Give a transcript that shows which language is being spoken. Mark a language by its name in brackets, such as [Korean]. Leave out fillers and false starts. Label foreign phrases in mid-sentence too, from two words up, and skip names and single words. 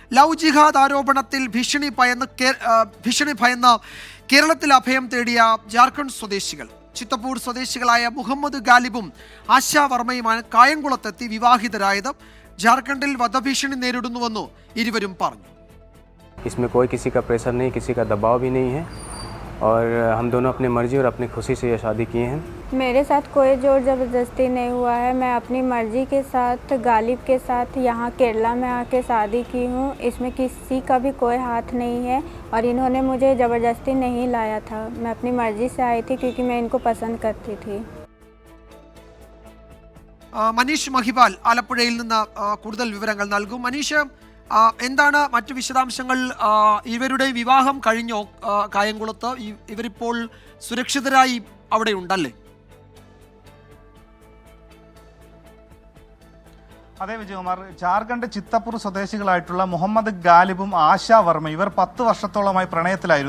[Malayalam] ലവ് ജിഹാദ് ആരോപണത്തിൽ ഭീഷണി ഭയന്ന് കേരളത്തിൽ അഭയം തേടിയ ജാർഖണ്ഡ് സ്വദേശികൾ ചിത്തപ്പൂർ സ്വദേശികളായ മുഹമ്മദ് ഗാലിബും ആശാ വർമ്മയുമാണ് കായംകുളത്തെത്തി വിവാഹിതരായത്. ജാർഖണ്ഡിൽ വധഭീഷണി നേരിടുന്നുവെന്ന് ഇരുവരും പറഞ്ഞു. [Hindi] इसमें कोई किसी का प्रेशर नहीं, किसी का दबाव भी नहीं है और हम दोनों अपनी मर्जी और अपनी खुशी से ये शादी किए हैं. मेरे साथ कोई जोर ज़बरदस्ती नहीं हुआ है. मैं अपनी मर्जी के साथ गालिब के साथ यहाँ केरला में आके शादी की हूँ. इसमें किसी का भी कोई हाथ नहीं है और इन्होंने मुझे ज़बरदस्ती नहीं लाया था. मैं अपनी मर्जी से आई थी क्योंकि मैं इनको पसंद करती थी. [Malayalam] മനീഷ് മഹിപാൽ ആലപ്പുഴയിൽ നിന്ന് കൂടുതൽ വിവരങ്ങൾ നൽകും. മനീഷ്, എന്താണ് മറ്റു വിശദാംശങ്ങൾ? ഇവരുടെ വിവാഹം കഴിഞ്ഞോ കായംകുളത്ത്? ഇവരിപ്പോൾ സുരക്ഷിതരായി അവിടെ ഉണ്ടല്ലേ? അതെ വിജയകുമാർ, ജാർഖണ്ഡ് ചിത്തപ്പൂർ സ്വദേശികളായിട്ടുള്ള മുഹമ്മദ് ഗാലിബും ആശാ വർമ്മ ഇവർ 10 വർഷത്തോളമായി പ്രണയത്തിലായിരുന്നു.